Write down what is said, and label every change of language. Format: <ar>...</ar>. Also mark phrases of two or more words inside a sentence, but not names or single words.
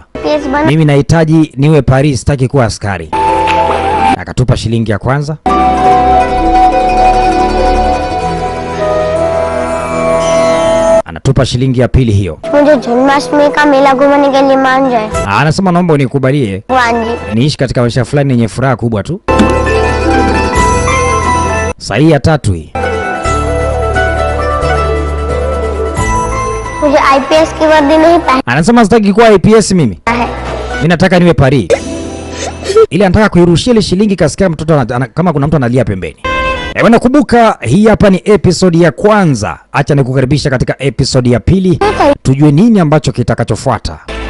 <sw>पेस बना. Mimi nahitaji niwe pari, sitaki kuwa askari. Akatupa shilingi ya kwanza. Anatupa shilingi ya pili hiyo.</sw> <hi>मुझे जन्माष्टमी का मेला घूमने के लिए मान जाए.</hi> <sw>Anasema naomba unikubalie</sw> <hi>भगवान जी.</hi> <sw>niishi katika maisha fulani yenye furaha kubwa tu. Sahi ya tatu hii.</sw> <hi>मुझे आईपीएस की वर्दी नहीं पहनना</hi> <sw>Anasema sitaki kuwa IPS mimi.</sw> <hi>है.</hi> <sw>Mimi nataka niwe pari. Ili anataka kuirushia ile shilingi kasikia mtoto kama kuna mtu analia pembeni. Bwana kumbuka hii hapa ni episode ya kwanza. Acha nikukaribisha katika episode ya pili. Tujue nini ambacho kitakachofuata.</sw>